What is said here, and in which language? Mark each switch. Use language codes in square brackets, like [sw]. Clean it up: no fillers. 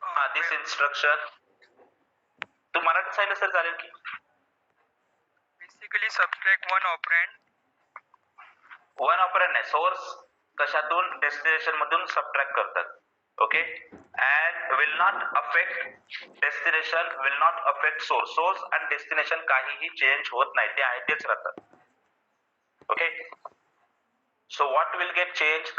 [mr] दिस instruction तू मराठी सांगितलं तर चालेल की? [en] basically subtract one operand. [mr] One operand नाही, सोर्स कशातून? डेस्टिनेशन मधून सबट्रॅक्ट करतात. [en] okay, and will not affect destination, will not affect source and destination [mr] काहीही change होत नाही, ते आहे तेच राहतात. [en] Okay, so what will get changed?